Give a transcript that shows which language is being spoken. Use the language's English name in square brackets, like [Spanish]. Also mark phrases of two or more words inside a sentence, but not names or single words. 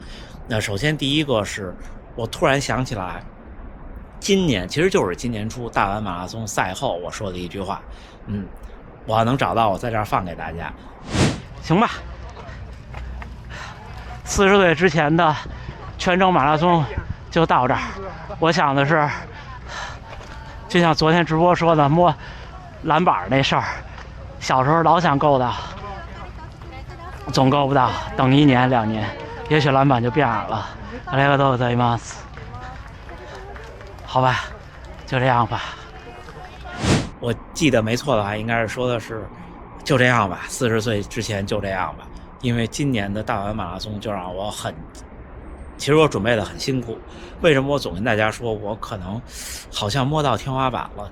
[Chinese] 那首先第一个是我突然想起来，今年其实就是今年初大阪马拉松赛后我说的一句话，我要能找到，我在这儿放给大家，行吧？40岁之前的全程马拉松就到这儿。我想的是，就像昨天直播说的摸篮板那事儿，小时候老想够到，总够不到，等1年2年，也许篮板就变矮了。 [Japanese] ありがとうございます。 [Chinese] 好吧，就这样吧。我记得没错的话，应该是说的是就这样吧，40岁之前就这样吧。因为今年的大阪马拉松就让我其实我准备的很辛苦。为什么我总跟大家说我可能好像摸到天花板了？